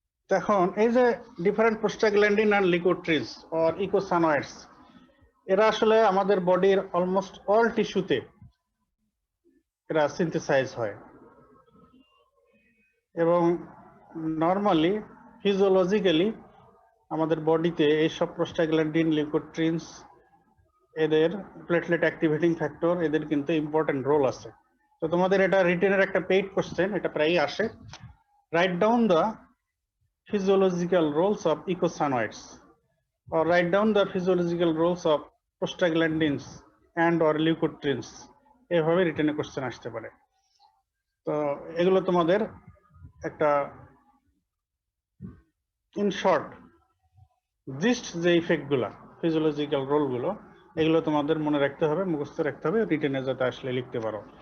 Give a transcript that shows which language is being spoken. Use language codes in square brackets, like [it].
[bn] এখন এই যে ডিফারেন্ট প্রোস্টাগ্ল্যান্ডিন এন্ড লিউকোট্রিনস অর ইকোসানয়েডস, এরা আসলে আমাদের বডির অলমোস্ট অল টিস্যুতে এরা সিনথেসাইজ হয় এবং নরমালি ফিজিওলজিক্যালি আমাদের বডিতে এইসব প্রোস্টাগ্ল্যান্ডিন, লিউকোট্রিনস, এদের প্লেটলেট অ্যাক্টিভেটিং ফ্যাক্টর, এদের কিন্তু ইম্পর্টেন্ট রোল আছে। তো তোমাদের এটা রিটেনের একটা পেইড কোশ্চেন, এটা প্রায়ই আসে। [en] write down the physiological roles of eicosanoids or write down the physiological roles of prostaglandins and or leukotrienes, [bn] এভাবে রিটেনে কোশ্চেন আসতে পারে। তো এগুলো তোমাদের একটা ইন শর্ট জিস্ট যে ইফেক্ট গুলা, ফিজিওলজিক্যাল রোল গুলো, এগুলো তোমাদের মনে রাখতে হবে, মুখস্থ রাখতে হবে, রিটেনে যাতে আসলে লিখতে পারো।